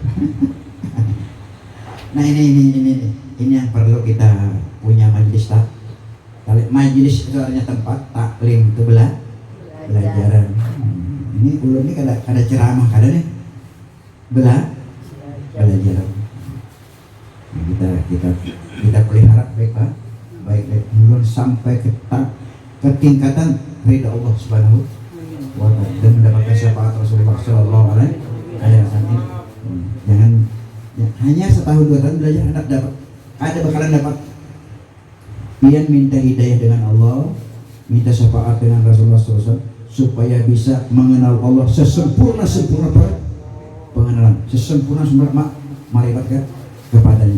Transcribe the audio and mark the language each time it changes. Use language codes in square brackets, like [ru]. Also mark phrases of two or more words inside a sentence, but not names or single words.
[id] Nah ini yang perlu kita punya majelis majelis itu artinya tempat taklim itu belajaran. [bjn] Ini ulun ini kada ceramah kada nih belajaran. [id] Nah, kita pelihara baik ulun sampai ke tingkatan ridha Allah [ar] سبحانه وتعالى [id] dan mendapatkan syafaat Rasulullah [ar] صلى الله عليه وسلم. [id] Jangan hanya setahun 2 tahun belajar anak dapat ada bakalan dapat pian minta hidayah dengan Allah, minta syafaat dengan Rasulullah SAW supaya bisa mengenal Allah sesempurna pengenalan sesempurna marifat kepadanya.